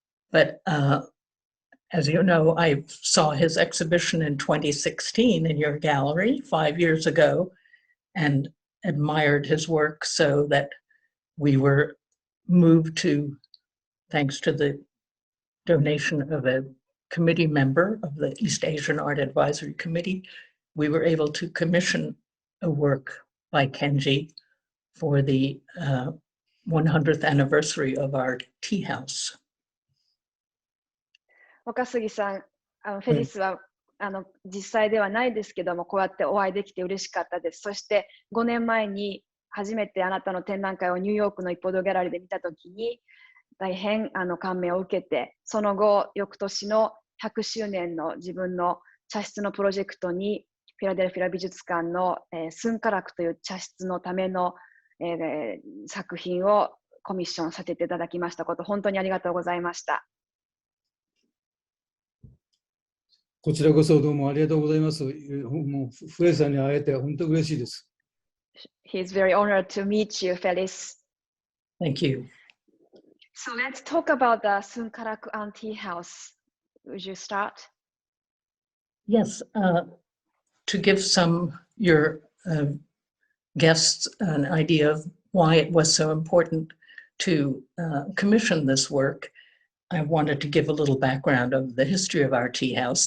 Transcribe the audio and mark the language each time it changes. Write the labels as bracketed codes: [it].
[en] But as you know, I saw his exhibition in 2016 in your gallery 5 years ago and admired his work so that we were moved to, thanks to the donation of a committee member of the East Asian Art Advisory Committee, we were able to commission a work by Kenji for the 100th anniversary of our tea house. [ja] 若杉さん、フェリスは実際ではないですけども、こうやってお会いできて嬉しかったです。そして5年前に初めてあなたの展覧会をニューヨークの一方堂ギャラリーで見たときに大変感銘を受けて、その後翌年の100周年の自分の茶室のプロジェクトにフィラデルフィア美術館のスンカラクという茶室のための作品をコミッションさせていただきましたこと、本当にありがとうございました。こちらこそどうもありがとうございます。もうフレさんに会えて本当嬉しいです。 [en] He's very honored to meet you, Felice. Thank you. So let's talk about the Sunkaraku Tea House. Would you start? Yes, to give your guests an idea of why it was so important to commission this work, I wanted to give a little background of the history of our tea house.